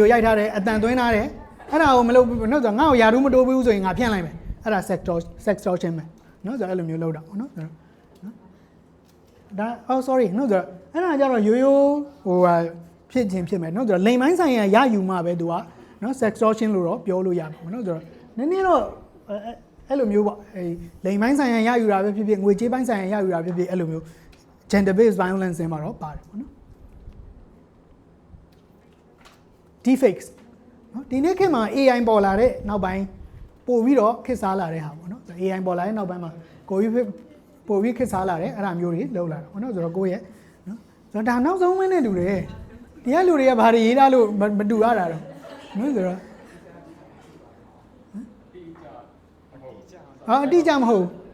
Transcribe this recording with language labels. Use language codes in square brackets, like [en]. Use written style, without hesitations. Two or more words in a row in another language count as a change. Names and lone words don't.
[my] ရိုက်ထားတယ်အတန်သွင်းထားတယ်အဲ့ဒါကိုမလုပ်နော်ဆိုတော့ငါ့ကိုယာဒူးမတိုးဘူးဆိုရင်ငါဖြန့်လိုက်မယ်အဲ့ဒါ sextortion ပဲနော်ဆိုတော့အဲ့လိုမျိုးလုပ်တာပေါ့နော်ဆိုတော့ဒါ sorry နော်ဆိုတော့အဲ့ဒါကြတော့ရိုးရိုးဟိုဖြစ်ခြင်းဖြစ်မယ်နော်ဆိုတော့လိမ်ပိုင်းဆိုင်ရာရယူမှပဲသူကနော် sextortion လို့တော့ပြောလို့ရမှာပေါ့နော်ဆိုတော့နည်းနည်းတော့အဲ့လိုမျိုးပေါ့အဲလိမ်ပိုင်းဆိုင်ရာရယူတာပဲဖြစ်ဖြစ်ငွေကြေးပိုင်းဆိုင်ရာရယူတာဖြစ်ဖြစ်အဲ့လိုမျိုး [en] gender based violence [my] တွေမှာတော့ပါတယ်ပေါ့နော် deepfakes နော်ဒီနေ့ခေတ်မှာ AI ပေါ်လာတဲ့နောက်ပိုင်းပို့ပြီးတော့ခေတ်စားလာတဲ့ဟာပေါ့နော် AI ပေါ်လာတဲ့နောက်ပိုင်းမှာကိုကြီးပို့ပြီးခေတ်စားလာတဲ့အဲ့ဒါမျိုးတွေလောက်လာတာပေါ့နော်ဆိုတော့ကိုရဲ့နော်ဆိုတော့ဒါနောက်ဆုံးမင်းနဲ့တူတယ်ဒီကလူတွေကဘာတွေရေးထားလို့မတူရတာတော့နော်ဆိုတော့အတိအကျမဟုတ်